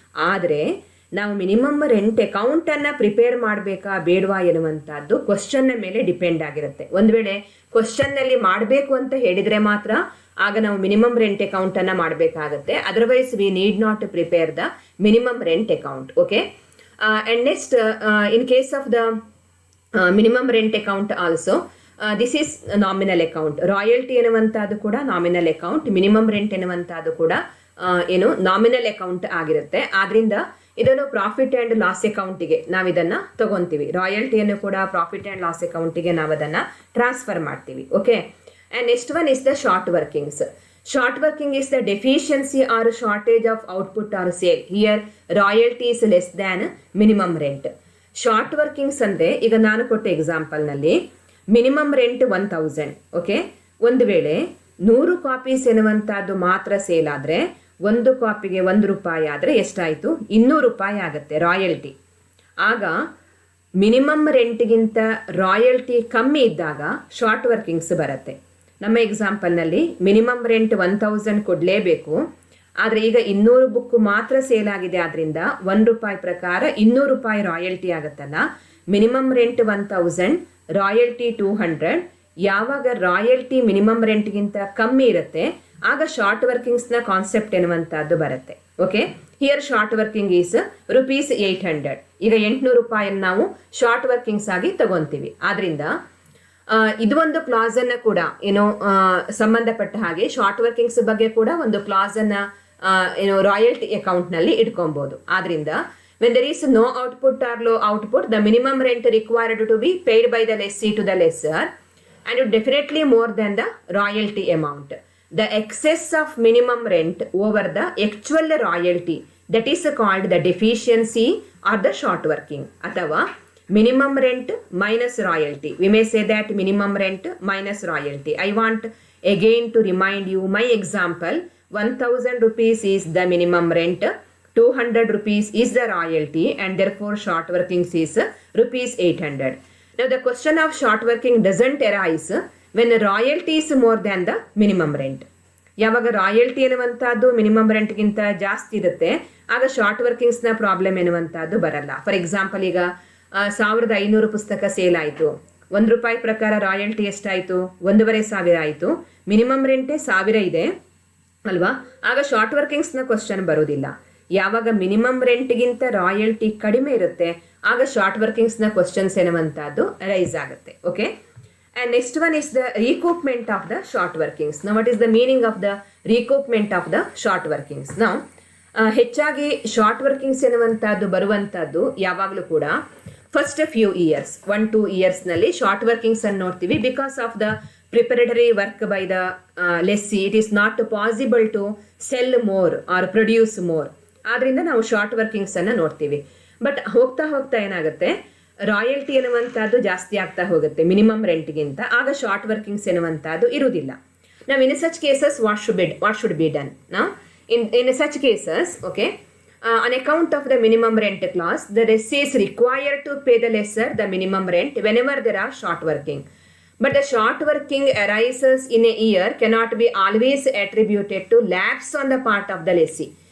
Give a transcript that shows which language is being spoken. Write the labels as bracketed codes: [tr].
[kn] ಆದರೆ ನಾವು minimum rent account ಅನ್ನ ಪ್ರಿಪೇರ್ ಮಾಡಬೇಕಾ ಬೇಡವಾ ಎನ್ನುವಂತಹದ್ದು ಕ್ವಶನ್ ಮೇಲೆ ಡಿಪೆಂಡ್ ಆಗಿರುತ್ತೆ. ಒಂದ್ ವೇಳೆ ಕ್ವಶನ್ ನಲ್ಲಿ ಮಾಡಬೇಕು ಅಂತ ಹೇಳಿದ್ರೆ ಮಾತ್ರ ಆಗ ನಾವು ಮಿನಿಮಮ್ ರೆಂಟ್ ಅಕೌಂಟ್ ಅನ್ನ ಮಾಡಬೇಕಾಗತ್ತೆ. [en] Otherwise we need not prepare the minimum rent account. Okay, and next in case of the minimum rent account also this is nominal account. [kn] Royalty ಎನ್ನುವಂತಹದ್ದು ಕೂಡ ನಾಮಿನಲ್ ಅಕೌಂಟ್, ಮಿನಿಮಮ್ ರೆಂಟ್ ಎನ್ನುವಂತಹದ್ದು ಕೂಡ ಏನು nominal account ಆಗಿರುತ್ತೆ. ಆದ್ರಿಂದ ಇದನ್ನು profit and loss ಅಕೌಂಟಿಗೆ ನಾವು ಇದನ್ನ ತಗೊಂತೀವಿ. ರಾಯಲ್ಟಿಯನ್ನು ಕೂಡ ಪ್ರಾಫಿಟ್ ಅಂಡ್ ಲಾಸ್ ಅಕೌಂಟಿಗೆ ನಾವು ಅದನ್ನ ಟ್ರಾನ್ಸ್ಫರ್ ಮಾಡ್ತೀವಿ. [en] Okay, and next one is the short workings. Short working is the deficiency or shortage of output or sale. Here royalty is less than minimum rent. [kn] Short workings ಅಂದ್ರೆ ಈಗ ನಾನು ಕೊಟ್ಟ example ನಲ್ಲಿ minimum rent 1,000. Okay, ಒಂದು ವೇಳೆ 100 copies ಎನ್ನುವಂತಹದ್ದು ಮಾತ್ರ sale ಆದ್ರೆ ಒಂದು ಕಾಪಿಗೆ ₹1 ಆದ್ರೆ ಎಷ್ಟಾಯ್ತು, ₹200 ಆಗುತ್ತೆ ರಾಯಲ್ಟಿ. ಆಗ ಮಿನಿಮಮ್ ರೆಂಟ್ಗಿಂತ ರಾಯಲ್ಟಿ ಕಮ್ಮಿ ಇದ್ದಾಗ ಶಾರ್ಟ್ ವರ್ಕಿಂಗ್ಸ್ ಬರುತ್ತೆ. ನಮ್ಮ ಎಕ್ಸಾಂಪಲ್ನಲ್ಲಿ ಮಿನಿಮಮ್ ರೆಂಟ್ 1,000 ಕೊಡಲೇಬೇಕು, ಆದರೆ ಈಗ 200 ಬುಕ್ ಮಾತ್ರ ಸೇಲ್ ಆಗಿದೆ. ಆದ್ರಿಂದ ₹1 ಪ್ರಕಾರ ₹200 ರಾಯಲ್ಟಿ ಆಗುತ್ತಲ್ಲ. Minimum rent 1,000, royalty 200. ಯಾವಾಗ ರಾಯಲ್ಟಿ ಮಿನಿಮಮ್ ರೆಂಟ್ಗಿಂತ ಕಮ್ಮಿ ಇರುತ್ತೆ ಆಗ ಶಾರ್ಟ್ ವರ್ಕಿಂಗ್ಸ್ನ ಕಾನ್ಸೆಪ್ಟ್ ಎನ್ನುವಂತಹದ್ದು ಬರುತ್ತೆ. [en] Okay, here short working is ₹800. [kn] ಈಗ ₹800 ನಾವು ಶಾರ್ಟ್ ವರ್ಕಿಂಗ್ಸ್ ಆಗಿ ತಗೊಂತೀವಿ. ಆದ್ರಿಂದ ಇದು ಒಂದು ಕ್ಲಾಸ್ ಅನ್ನ ಕೂಡ ಏನೋ ಸಂಬಂಧಪಟ್ಟ ಹಾಗೆ ಶಾರ್ಟ್ ವರ್ಕಿಂಗ್ಸ್ ಬಗ್ಗೆ ಕೂಡ ಒಂದು ಕ್ಲಾಸ್ ಅನ್ನ ಏನೋ ರಾಯಲ್ಟಿ ಅಕೌಂಟ್ ನಲ್ಲಿ ಇಟ್ಕೊಬಹುದು. ಆದ್ರಿಂದ [en] when there is no output or low output, the minimum rent required to be paid by the lessee to the lessor and it definitely more than the royalty amount. The excess of minimum rent over the actual royalty, that is called the deficiency or the short working. [kn] ಅಥವಾ [en] minimum rent minus royalty. We may say that minimum rent minus royalty. I want again to remind you my example. ₹1,000 is the minimum rent, ₹200 is the royalty, and therefore short workings is ₹800. Now the question of short working doesn't arise when the royalty is more than the minimum rent. [kn] ಯಾವಾಗ royalty ಎನ್ನುವಂತಹದ್ದು minimum ರೆಂಟ್ಗಿಂತ ಜಾಸ್ತಿ ಇರುತ್ತೆ ಆಗ short ವರ್ಕಿಂಗ್ಸ್ನ problem ಎನ್ನುವಂತಹದ್ದು ಬರಲ್ಲ. For example ಈಗ 1,500 ಪುಸ್ತಕ sale ಆಯಿತು, ₹1 ಪ್ರಕಾರ ರಾಯಲ್ಟಿ ಎಷ್ಟಾಯಿತು, 1,500 ಆಯಿತು. ಮಿನಿಮಮ್ ರೆಂಟೇ 1,000 ಇದೆ ಅಲ್ವಾ, ಆಗ ಶಾರ್ಟ್ ವರ್ಕಿಂಗ್ಸ್ನ ಕ್ವಶನ್ ಬರೋದಿಲ್ಲ. ಯಾವಾಗ ಮಿನಿಮಮ್ ರೆಂಟ್ಗಿಂತ ರಾಯಲ್ಟಿ ಕಡಿಮೆ ಇರುತ್ತೆ ಆಗ ಶಾರ್ಟ್ ವರ್ಕಿಂಗ್ಸ್ನ ಕ್ವಶನ್ಸ್ ಎನ್ನುವಂತಹದ್ದು ರೈಸ್ ಆಗುತ್ತೆ. [en] Okay, and next one is the recoupment of the short workings. Now what is the meaning of the recoupment of the short workings? [kn] Now ಹೆಚ್ಚಾಗಿ short workings ಎನ್ನುವಂತಹದ್ದು ಬರುವಂತಹದ್ದು ಯಾವಾಗಲೂ ಕೂಡ first few years 1-2 years ನಲ್ಲಿ short workings ಅನ್ನು ನೋಡ್ತೀವಿ. [en] Because of the preparatory work by the lessee it is not possible to sell more or produce more. [kn] ಆದ್ರಿಂದ ನಾವು short workings ಅನ್ನ ನೋಡ್ತೀವಿ. ಬಟ್ ಹೋಗ್ತಾ ಹೋಗ್ತಾ ಏನಾಗುತ್ತೆ, ರಾಯಲ್ಟಿ ಎನ್ನುವಂತಹದ್ದು ಜಾಸ್ತಿ ಆಗ್ತಾ ಹೋಗುತ್ತೆ ಮಿನಿಮಮ್ ರೆಂಟ್ಗಿಂತ, ಆಗ ಶಾರ್ಟ್ ವರ್ಕಿಂಗ್ಸ್ ಎನ್ನುವಂತಹದ್ದು ಇರುವುದಿಲ್ಲ. ನಾವು [en] In such cases what should be done? [kn] ನಾವು [en] in such cases, okay, on account of the minimum rent clause, the lessee is required to pay the lessor the minimum rent whenever there are short working. But the short working arises in a year cannot be always attributed to lapse on the part of the lessee.